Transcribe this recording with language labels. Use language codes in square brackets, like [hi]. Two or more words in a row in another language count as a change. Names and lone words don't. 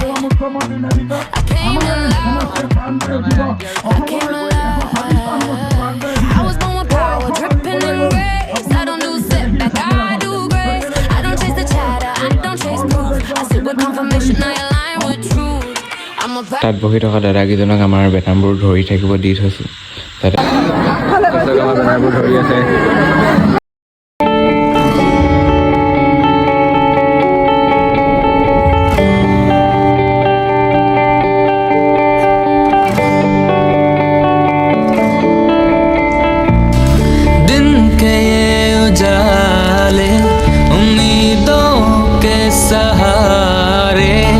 [en] I came in loud. I came alive. I was born with power, dripping in grace. I don't do setback, I do grace. I don't chase the chatter, I don't chase proof. I sit with confirmation, I align with truth. [as] তাত বহি থকা দাদাকেইজনক আমাৰ বেনাৰবোৰ ধৰি থাকিব দি থৈছোঁ যাতে আমাৰ বেনাৰবোৰ ধৰি আছে [hi] दिन के ये उजाले उम्मीदों के सहारे